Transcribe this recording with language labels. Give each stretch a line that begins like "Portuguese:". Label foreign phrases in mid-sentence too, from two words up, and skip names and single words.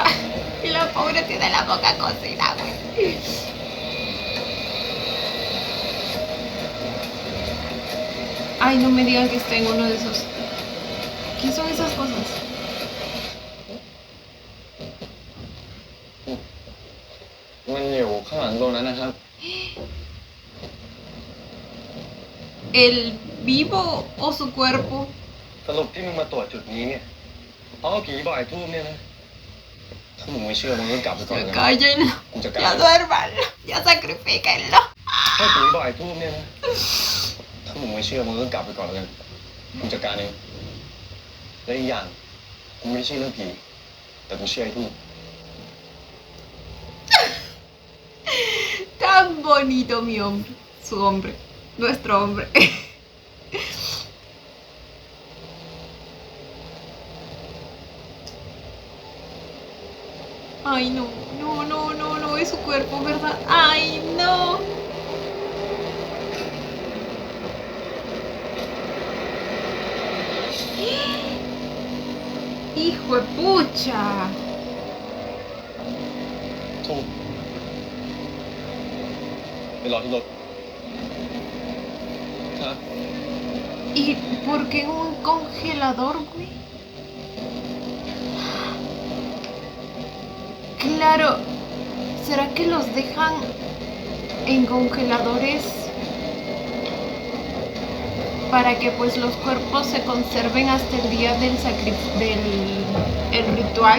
Spanish: Y la pobre tiene la boca cocida, güey. Ay, no me digan que está en uno de esos. ¿Qué son esas cosas?
Thai: ตรงนั้นนะครับ
Spanish: ¿El vivo o su cuerpo?
Thai: สรุปที่มึงมาตรวจจุดนี้เนี่ยเพราะว่าผีบ่อยทูบเนี่ยนะถ้ามึงไม่เชื่อมึงก็กลับไปก่อน
Spanish: Ya
Thai: นะ
Spanish: cállenlo,
Thai: มึงจะกลับ
Spanish: ya duérmanlo, ya sacrifíquenlo.
Thai: ถ้าผีบ่อยทูบเนี่ยนะถ้ามึงไม่เชื่อมึงก็กลับไปก่อนแล้วกันมึงจัดการเองและอีกอย่างกูไม่เชื่อเรื่องผีแต่กูเชื่อไอ้ทูบ
Spanish: Tan bonito mi hombre, su hombre, nuestro hombre. Ay, no, no, no, no, no, es su cuerpo, ¿verdad? Ay, no. Hijo de pucha.
Thai: ทูบไปรอที่รถครับ
Spanish: ¿Y por qué un congelador, güey? Claro, ¿será que los dejan en congeladores para que pues los cuerpos se conserven hasta el día del el ritual?